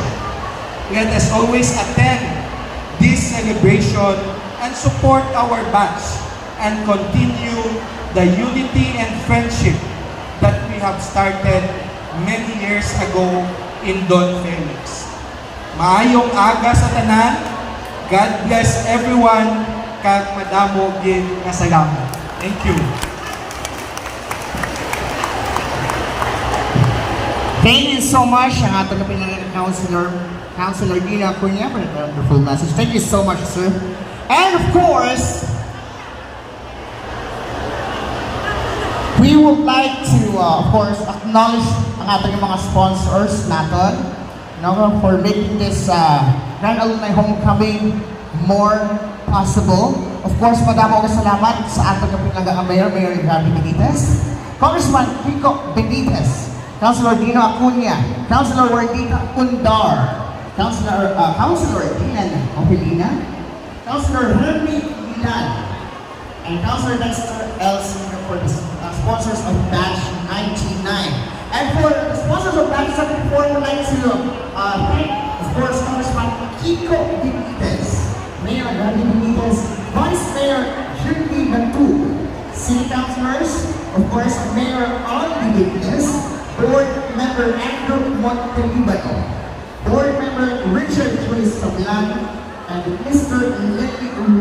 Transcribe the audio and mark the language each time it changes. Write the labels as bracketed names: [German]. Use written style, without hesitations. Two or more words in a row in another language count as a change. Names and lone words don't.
[English] Let us always attend this celebration and support our batch and continue the unity and friendship that we have started many years ago in Don Felix. [Hiligaynon] Maayong aga sa tanan. [English] God bless everyone [Hiligaynon] kag madamo gid nga salamat. [English] Thank you. Thank you so much [Filipino] ang ating kapinangan [English] Councilor Dina Cunha for the wonderful message. Thank you so much, sir. And of course, we would like to, of course, acknowledge [Filipino] ang ating mga [English] sponsors natin, for making this Grand Alumni Homecoming more possible. Of course, [Hiligaynon] madamo ka salamat sa ating kapinangan Mayor Gabby Benitez, Congressman Kiko Benitez, Councilor Dino Acuña, Councilor Wardita Undar, Councilor Dinan Opelina, Councilor Henry Milan, and Councilor Dexter L. Sr. [English] for the sponsors of Batch 99. And for the sponsors of Batch 74, we'd like to thank, of course, Congressman Kiko Benitez, Mayor Gabby Benitez, Vice Mayor Shirley Bantu, City Councilors, of course, Mayor Aldi Benitez, Board Member Andrew Montelibano, Board Member Richard Joyce Sablan, and Mr.